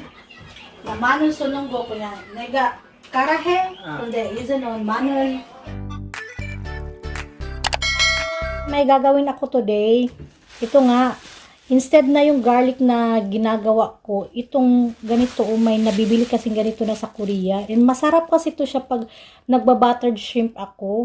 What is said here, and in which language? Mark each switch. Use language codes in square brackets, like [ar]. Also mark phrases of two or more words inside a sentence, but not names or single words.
[ko] 마늘 쏘는 거 그냥 내가 갈아 해. 근데 이제는 마늘. [tl] May gagawin ako today. Ito nga, instead na yung garlic na ginagawa ko, itong ganito, may nabibili kasing ganito na sa Korea. And masarap kasi ito siya pag [en] nagba-buttered shrimp [tl] ako.